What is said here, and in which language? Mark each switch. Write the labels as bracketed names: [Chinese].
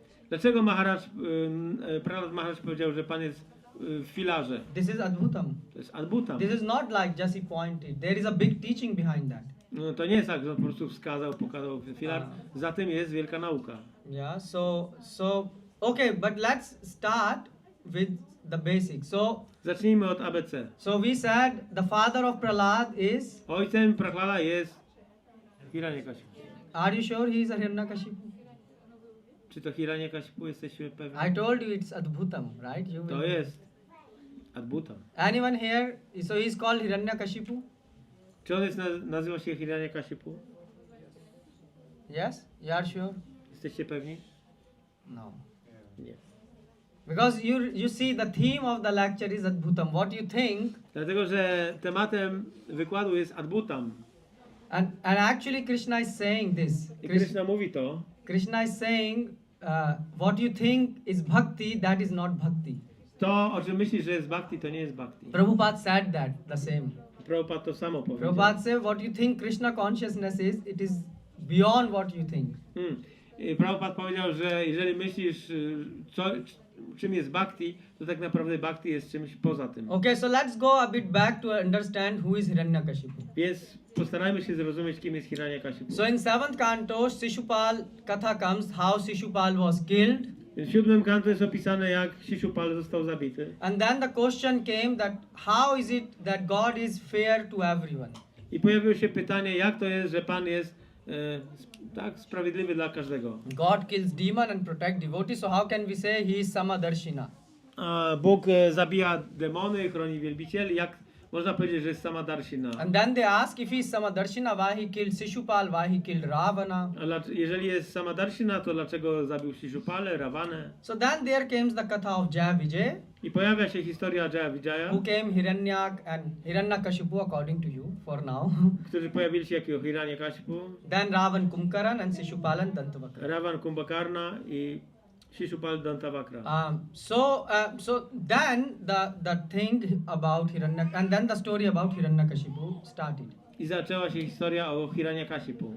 [Polish] Dlaczego Prahlad Maharaj powiedział, że Pan jest w filarze? [English] This is Adbhutam. [Polish] To jest Adbutam. [English] This is not like just he pointed. There is a big teaching behind that. [Polish] No, to nie jest tak, że on po prostu wskazał, pokazał filar. Za tym jest wielka nauka. [English] Yeah, so okay, but let's start with the basics. [Polish] Zacznijmy od ABC. [English] So we said the father of Prahlad is. [Polish] Ojcem Prahlada jest Hiranyakashipu. [English] Are you sure he is a Hiranyakashipu? [Polish] Czy to Hiranyakashipu, jesteśmy pewni? [English] I told you it's Adbhutam, right? You [Polish] To [English] will. [Polish] jest Adbutam. [English] Anyone here? So he is called Hiranyakashipu? [Polish] Czy on nazywa się Hiranyakashipu? [English] Yes? You are sure? [Polish] Jesteście pewni? [English] No. [Polish] Nie. [English] Because you see the theme of the lecture is Adbhutam. What do you think? [Polish] Dlatego, że tematem wykładu jest Adbutam. [English] And actually Krishna is saying this. [Polish] I Krishna mówi to. [English] Krishna is saying what you think is bhakti, that is not bhakti. [Polish] To, o czym myślisz, że jest bhakti, to nie jest bhakti. [English] Prabhupada said that, the same. [Polish] Prabhupada to samo powiedział. [English] Prabhupada said, what you think Krishna consciousness is, it is beyond what you think. [Polish] I Prabhupada powiedział, że jeżeli myślisz, czym jest bhakti, to tak naprawdę bhakti jest czymś poza tym. [English] Okay, so let's go a bit back to understand who is Hiranyakashipu. [Polish] Więc postarajmy się zrozumieć, kim jest Hiranyakashipu. [English] So in 7th canto, Shishupal Katha comes, how Shishupal was killed. [Polish] W 7 kanto jest opisane, jak Shishupal został zabity. [English] And then the question came that how is it that God is fair to everyone? [Polish] I pojawiło się pytanie, jak to jest, że Pan jest tak sprawiedliwy dla każdego. [English] God kills demon and protect devotees, so how can we say he is Samadarshina? [Polish] Bóg zabija demony, chroni wielbicieli. Jak można powiedzieć, że jest Samadarshina? [English] And then they ask if he is Samadarshina, why he killed Shishupal, why he killed Ravana? [Polish] Jeżeli jest Samadarshina, to dlaczego zabił Shishupalę, Ravanę? [English] So then there comes the katha of Jaya Vijay, [Polish] I pojawia się historia Jaya Vijaya, [English] who came Hiranyak and Hiranyakashipu according to you for now. [Polish] którzy pojawili się jako Hiranyakashipu, [English] Then Ravan Kumkaran and Sishupalan Dantavakra. [Polish] Ravan Kumbhakarna i Shishupal Dantavakra. [English] So then the thing about Hiranyak, and then the story about Hiranyakashipu started. [Polish] I zaczęła się historia o Hiranyakashipu.